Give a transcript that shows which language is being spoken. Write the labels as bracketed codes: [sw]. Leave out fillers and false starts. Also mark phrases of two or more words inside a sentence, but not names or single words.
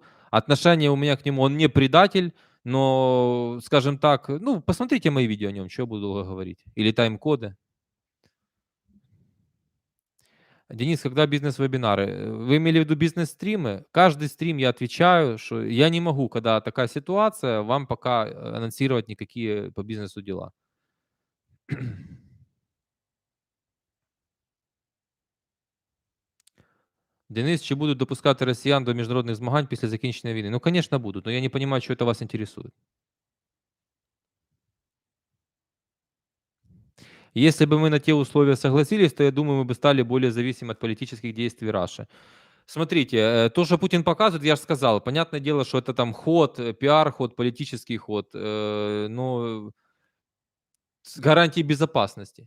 [ru] Отношение у меня к нему, он не предатель, но, скажем так, ну, посмотрите мои видео о нем, чё я буду долго говорить. Или тайм-коды. Денис, когда бизнес-вебинары? Вы имели в виду бизнес-стримы? Каждый стрим я отвечаю, что я не могу, когда такая ситуация, вам пока анонсировать никакие по бизнесу дела. [uk] Денис, чи будуть допускати росіян до міжнародних змагань після закінчення війни? [ru] Ну, конечно, будут, но я не понимаю, что это вас интересует. Если бы мы на те условия согласились, то я думаю, мы бы стали более зависимы от политических действий Раши. Смотрите, то, что Путин показывает, я же сказал, понятное дело, что это там ход, пиар-ход, политический ход, но с гарантией безопасности.